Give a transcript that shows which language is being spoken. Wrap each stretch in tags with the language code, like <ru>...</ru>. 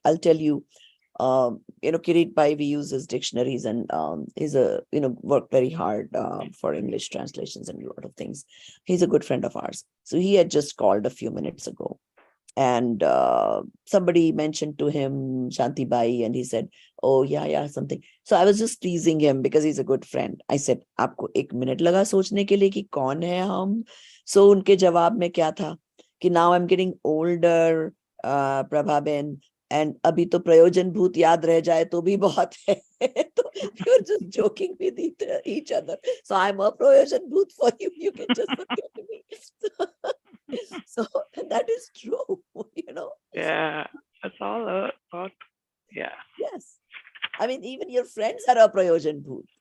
<en>I'll tell you, Kirit Bhai, we use his dictionaries, and he's worked very hard for English translations and a lot of things. He's a good friend of ours. So he had just called a few minutes ago, and somebody mentioned to him Shanti Bai, and he said, oh yeah, something. So I was just teasing him because he's a good friend.</en> <hi>I said, आपको 1 minute लगा सोचने के लिए कि कौन है हम? So उनके जवाब में क्या था कि</hi> <en>now I'm getting older,</en> <hi>Prabhaben, and अभी तो प्रयोजन भूत याद रह जाए तो भी बहुत है.</hi> <en>तो we were just joking with each other. So I'm a prayojan bhut for you. You can just forget me. So that is true, Yeah, that's all a thought. Yeah. Yes. I mean, even your friends are a prayojan bhut.</en>